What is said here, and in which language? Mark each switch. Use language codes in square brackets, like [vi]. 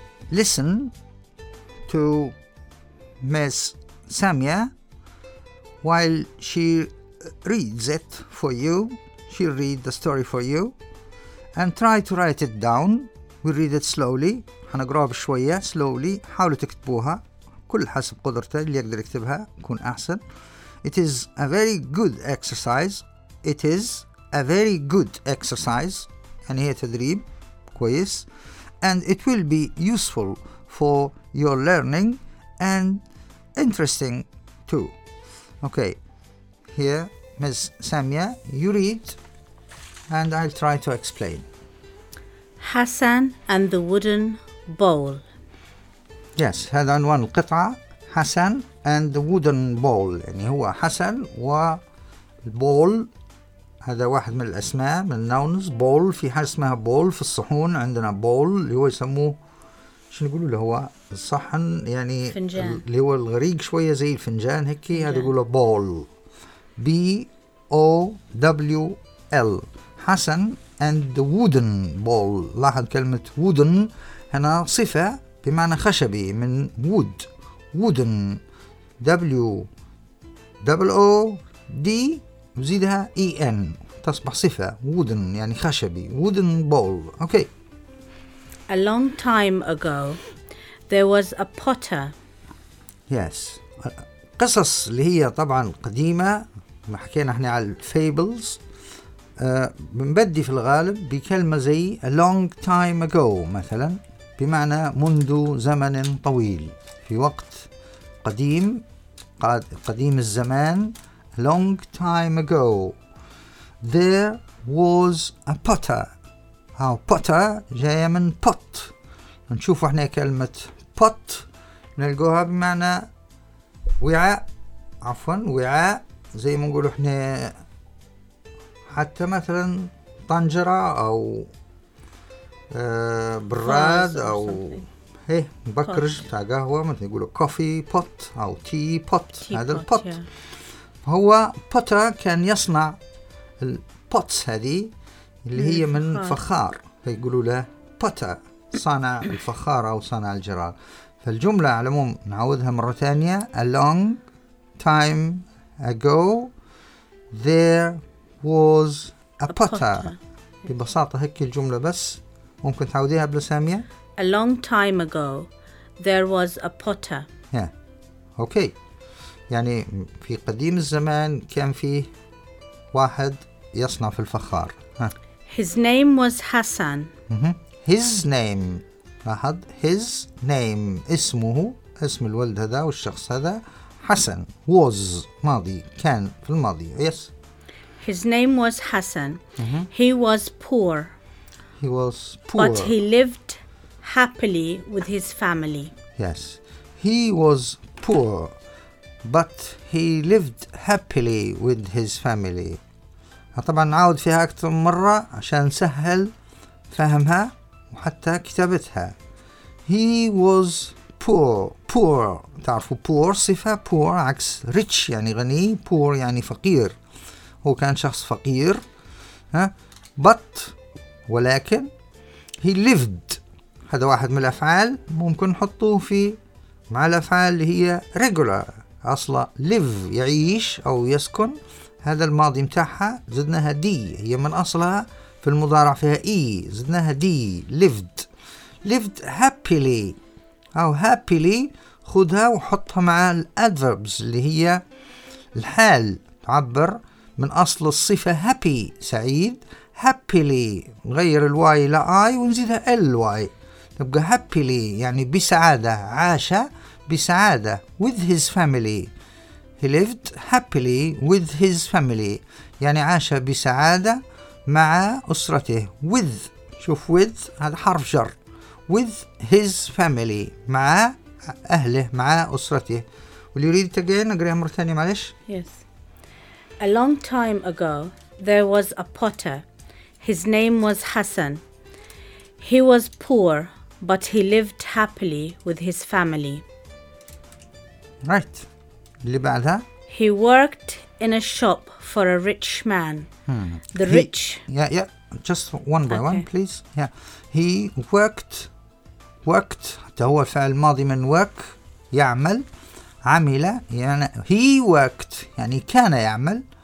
[en] listen to Miss Samia while she reads it for you. She'll read the story for you and try to write it down. We'll read it slowly. [ar] هنقراها بشوية slowly. حاولوا تكتبوها كل حسب قدرته اللي يقدر يكتبها يكون أحسن. [en] It is a very good exercise. It is a very good exercise. [ar] يعني هي تدريب كويس. [en] And it will be useful for your learning and interesting too. Okay. Here, Ms. Samia, you read and I'll try to explain. Hassan and the wooden bowl. [ar] Yes, هذا عنوان القطعة. [en] Hassan and the wooden bowl. [ar] يعني هو حسن والبول. هذا واحد من الأسماء من النونز. بول, في حاجة اسمها بول في الصحون عندنا. بول اللي هو يسموه شو نقوله اللي هو الصحن, يعني فنجان اللي هو الغريق شوية زي الفنجان هيك. هذا يقوله بول. B-O-W-L. [en] حسن and the wooden bowl. [ar] لاحظ كلمة wooden هنا صفة بمعنى خشبي من wood. [en] Wooden. [ar] W-O-D وزيدها E-N تصبح صفة. Wooden يعني خشبي. [en] Wooden bowl. Okay. A long time ago there was a potter. Yes. [ar] قصص اللي هي طبعا قديمة, ما حكينا احنا على fables. بنبدي في الغالب بكلمة زي [en] a long time ago [ar] مثلا بمعنى منذ زمن طويل, في وقت قديم, قديم الزمان. [en] A long time ago there was a potter. [ar] هاو potter جاية من pot. نشوف احنا كلمة pot نلقوها بمعنى وعاء, عفوا وعاء زي ما نقول احنا حتى مثلا طنجرة أو براد أو إيه بكرج بتاع قهوة, مثل يقولوا [en] Coffee pot أو tea pot. [ar] هذا البوت هو بوتر. كان يصنع البوتس هذه اللي هي من فخار, فيقولوا له بوتر صانع الفخار أو صانع الجرار. فالجملة على العموم نعودها مرة ثانية. [en] A long time ago there was a potter. [ar] ببساطة هيك الجملة بس. ممكن تعوديها بلسامية. [en] A long time ago there was a potter. Yeah. Okay. [ar] يعني في قديم الزمان كان فيه واحد يصنع في الفخار. [en] His name was Hassan. His name. لاحظ his name. [ar] اسمه, اسم الولد هذا والشخص هذا حسن. Was ماضي, كان في الماضي. [en] Yes. His name was Hassan. He was poor. He was poor. But he lived happily with his family. Yes. He was poor. But he lived happily with his family. [ar] طبعا نعود فيها أكثر مرة عشان سهل فهمها وحتى كتابتها. [en] He was poor. Poor. [ar] تعرفوا poor صفة. Poor عكس rich يعني غني. Poor يعني فقير. هو كان شخص فقير. But ولكن [en] he lived, [ar] هذا واحد من الأفعال ممكن نحطه في مع الأفعال اللي هي regular. أصلا live يعيش أو يسكن, هذا الماضي متاعها زدناها دي, هي من أصلها في المضارع فيها e زدناها دي. [en] lived. lived happily [ar] أو happily خذها وحطها مع الadverbs اللي هي الحال تعبر من أصل الصفة happy سعيد. happily نغير الواي إلى I ونزيدها ly تبقى happily يعني بسعادة, عاش بسعادة. [en] with his family. he lived happily with his family [ar] يعني عاش بسعادة مع أسرته. with, شوف with هذا حرف جر. [en] with his family [ar] مع أهله مع أسرته. [en] will you read it again, [ar] أقريها مرة ثانية معلش. [en] yes. A long time ago, there was a potter. His name was Hassan. He was poor, but he lived happily with his family. [ar] Right. اللي بعدها. [en] He worked in a shop for a rich man. The he, rich. Yeah, yeah. Just one by okay. one, please. Yeah. He worked. [ar] worked هو الفعل الماضي من work يعمل عمل يعني [en] he worked [ar] يعني كان يعمل